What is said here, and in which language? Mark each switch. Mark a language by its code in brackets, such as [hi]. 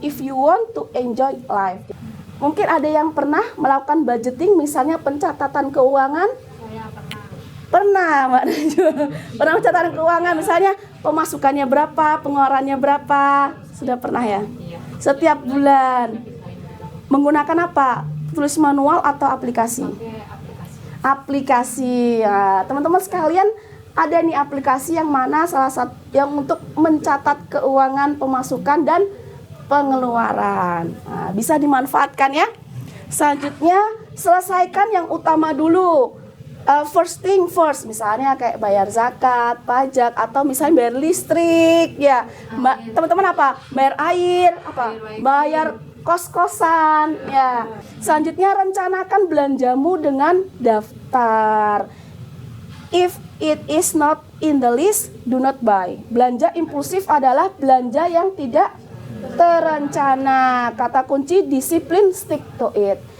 [en] If you want to enjoy life. [id] Mungkin ada yang pernah melakukan budgeting, misalnya pencatatan keuangan. Pernah Mbak Najwa. Pernah pencatatan keuangan, misalnya pemasukannya berapa, pengeluarannya berapa. Sudah pernah ya? Setiap bulan. Menggunakan apa? Tulis manual atau aplikasi? Aplikasi. Ya, teman-teman sekalian, ada nih aplikasi yang mana salah satu yang untuk mencatat keuangan, pemasukan dan pengeluaran. Nah, bisa dimanfaatkan ya. Selanjutnya, selesaikan yang utama dulu. [en] First thing first, [id] misalnya kayak bayar zakat, pajak, atau misalnya bayar listrik ya. Teman-teman apa? Bayar air, apa? Bayar kos-kosan ya. Selanjutnya rencanakan belanjamu dengan daftar. [en] If it is not in the list, do not buy. [id] Belanja impulsif adalah belanja yang tidak terencana. Kata kunci disiplin, [en] stick to it.